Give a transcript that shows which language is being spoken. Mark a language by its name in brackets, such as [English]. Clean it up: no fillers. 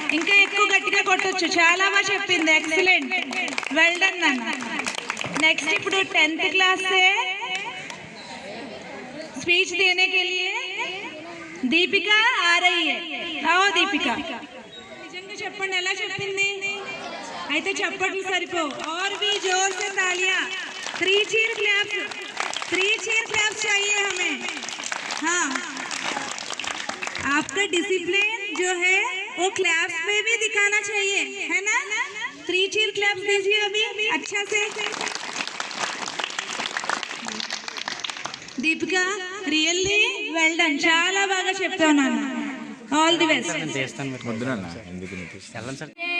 [Telugu] ఇంకా ఎక్కువ గట్టిగా కొట్టొచ్చు, చాలా బాగా చెప్పింది, ఎక్సలెంట్, వెల్ డన్ నాన్న। [Hindi] नेक्स्ट ఇప్పుడు 10th क्लास से स्पीच देने के लिए दीपिका आ रही है। आओ [Telugu] दीपिका, నిజంగా చెప్పండి ఎలా చెప్పింది? అయితే చప్పట్లు సరిపో, [Hindi] और भी जोर से तालियां, 3 चीयर क्लैप्स चाहिए हमें। हाँ, आपका डिसिप्लिन जो है वो क्लैप्स में भी दिखाना चाहिए, है ना? 3 चीयर क्लैप्स दीजिए अभी अच्छा से। [Telugu] दीपिका, [English] really well done, [Telugu] చాలా బాగా చెప్పావు నాన్న, ఆల్ ది బెస్ట్।